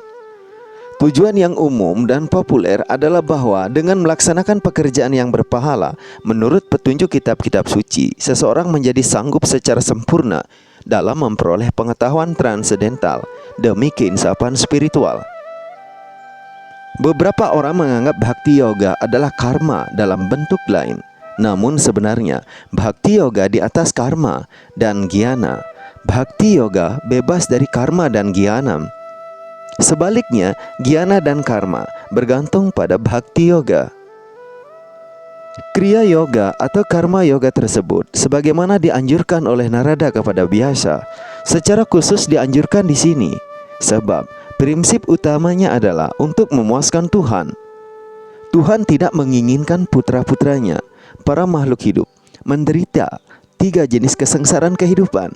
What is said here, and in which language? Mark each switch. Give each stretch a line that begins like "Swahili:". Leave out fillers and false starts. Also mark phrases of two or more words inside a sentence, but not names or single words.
Indonesian: Tujuan yang umum dan populer adalah bahwa dengan melaksanakan pekerjaan yang berpahala menurut petunjuk kitab-kitab suci, seseorang menjadi sanggup secara sempurna dalam memperoleh pengetahuan transendental demi keinsapan spiritual. Beberapa orang menganggap bhakti yoga adalah karma dalam bentuk lain. Namun sebenarnya bhakti yoga di atas karma dan gyana. Bhakti yoga bebas dari karma dan gyana. Sebaliknya, gyana dan karma bergantung pada bhakti yoga. Kriya yoga atau karma yoga tersebut sebagaimana dianjurkan oleh Narada kepada Vyasa, secara khusus dianjurkan di sini sebab prinsip utamanya adalah untuk memuaskan Tuhan. Tuhan tidak menginginkan putra-putranya, para makhluk hidup, menderita 3 jenis kesengsaraan kehidupan.